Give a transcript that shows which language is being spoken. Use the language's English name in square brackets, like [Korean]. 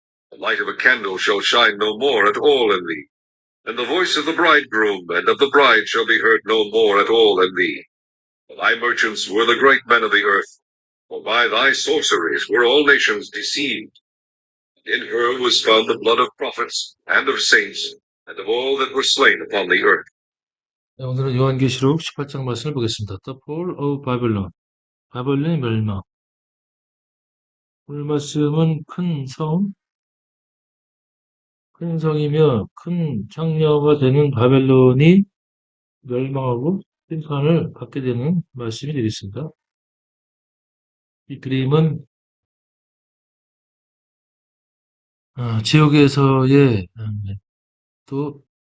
[English] The light of a candle shall shine no more at all in thee. And the voice of the bridegroom and of the bride shall be heard no more at all in thee. For thy merchants were the great men of the earth, for by thy sorceries were all nations deceived. In her was found the blood of prophets, and of saints, and of all that were slain upon the earth. [Korean] 네, 오늘은 요한계시록 18장 말씀을 보겠습니다. [English] The fall of Babylon, [Korean] 바벨론의 멸망. 오늘 말씀은 큰 성이며 큰 창녀가 되는 바벨론이 멸망하고 심판을 받게 되는 말씀이 되겠습니다. 이 그림은 지옥에서의 또